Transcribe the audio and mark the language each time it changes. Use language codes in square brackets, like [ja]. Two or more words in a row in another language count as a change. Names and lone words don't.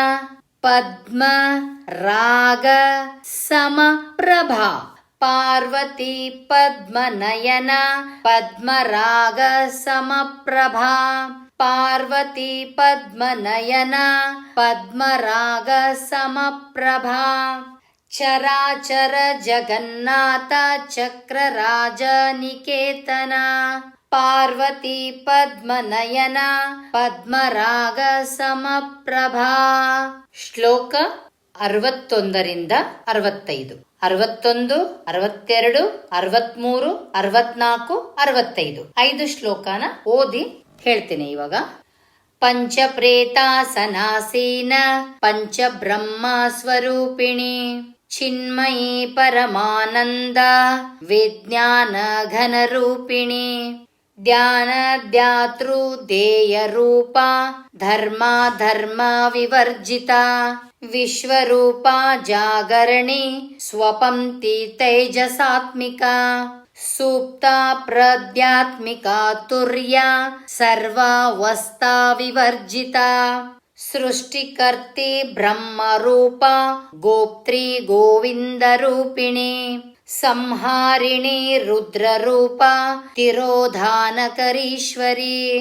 [sa] ಪದ್ಮರಾಗ ಸಮಪ್ರಭಾ ಪಾರ್ವತಿ ಪದ್ಮನಯನ ಪದ್ಮರಾಗ ಸಮಪ್ರಭಾ ಪಾರ್ವತಿ ಪದ್ಮನಯನ ಪದ್ಮರಾಗ ಸಮಪ್ರಭಾ ಚರಾಚರ ಜಗನ್ನಾಥ ಚಕ್ರರಾಜ ನಿಕೇತನ ಪಾರ್ವತಿ ಪದ್ಮನಯನ ಪದ್ಮರಾಗ ಸಮಪ್ರಭಾ. [kn] ಶ್ಲೋಕ 61ರಿಂದ 65. 61, 62, 63, 64, 65 5 ಶ್ಲೋಕನ ಓದಿ ಹೇಳ್ತೀನಿ ಇವಾಗ. [sa] ಪಂಚಪ್ರೇತಾಸನಾಸೀನ ಪಂಚಬ್ರಹ್ಮ ಸ್ವರೂಪಿಣಿ ಚಿನ್ಮಯಿ ಪರಮಾನಂದ ವಿಜ್ಞಾನ ಘನರೂಪಿಣಿ ಧ್ಯಾನ ಧ್ಯಾತೃ ದೇಯ ರೂಪ ಧರ್ಮ ಧರ್ಮ ವಿವರ್ಜಿತ ವಿಶ್ವರೂಪ ಜಾಗರಣಿ ಸ್ವಪಂಕ್ತಿ ತೈಜಸಾತ್ಮಿಕ ಸುಪ್ತ ಪ್ರದ್ಯಾತ್ಮಿಕ ತುರ್ಯ ಸರ್ವಾವಸ್ಥಾ ವಿವರ್ಜಿತ ಸೃಷ್ಟಿಕರ್ತಿ ಬ್ರಹ್ಮರೂಪ ಗೋಪ್ತ್ರಿ ಗೋವಿಂದ ರೂಪಿಣಿ ಸಂಹಾರಿಣಿ ರುದ್ರರೂಪ ತಿರೋಧಾನಕರೀಶ್ವರಿ